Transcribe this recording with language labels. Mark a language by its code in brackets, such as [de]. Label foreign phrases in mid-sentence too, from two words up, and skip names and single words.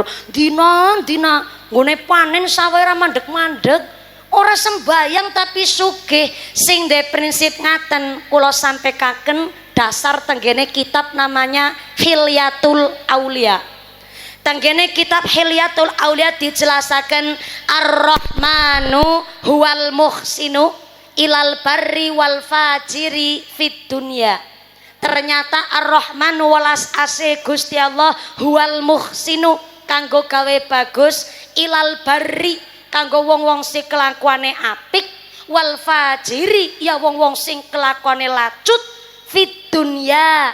[jv] Dina-dina nggone panen sawahe ora mandeg-mandeg. Ora sembayang tapi sugih. Sing de prinsip ngaten kula sampekaken dasar tenggene kitab namanya Hilyatul Aulia. Tanggene kitab Hilyatul Aulia dijelasaken [ar] Ar-Rahmanu huwal muhsinu ilal barri wal fajiri fid dunya. [jv] Ternyata Ar-Rahmanu walas ase Gusti Allah [ar] huwal muhsinu [jv] kanggo gawe bagus [ar] ilal barri [jv] kanggo wong-wong sing kelakuane apik [ar] wal fajiri [jv] ya wong-wong sing kelakuane lacut [ar] fid dunya.